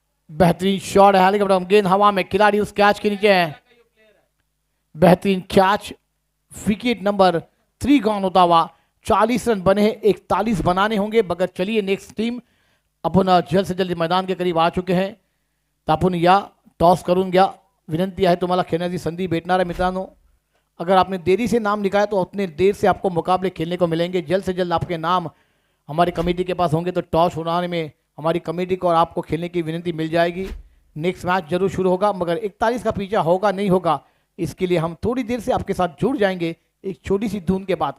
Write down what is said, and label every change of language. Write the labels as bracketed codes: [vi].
[hi] बेहतरीन शॉट है, हालांकि गेंद हवा में, खिलाड़ी उस कैच के नीचे है। बेहतरीन कैच, विकेट नंबर 3 गॉन होता हुआ। 40 रन बने हैं, 41 बनाने होंगे। मगर चलिए नेक्स्ट टीम अपन जल्द से जल्द मैदान के करीब आ चुके हैं। [mr] तापुन या टॉस करून घ्या, विनंती आहे तुम्हाला खेळण्याची संधी भेटणार आहे मित्रांनो। [hi] अगर आपने देरी से नाम लिखा है तो उतने देर से आपको मुकाबले खेलने को मिलेंगे। जल्द से जल्द आपके नाम हमारी कमेटी के पास होंगे तो टॉस उड़ाने में हमारी कमेटी को और आपको खेलने की विनंती मिल जाएगी। नेक्स्ट मैच जरूर शुरू होगा, मगर 41 का पीछा होगा नहीं होगा इसके लिए हम थोड़ी देर से आपके साथ जुड़ जाएंगे एक छोटी सी धुन के बाद।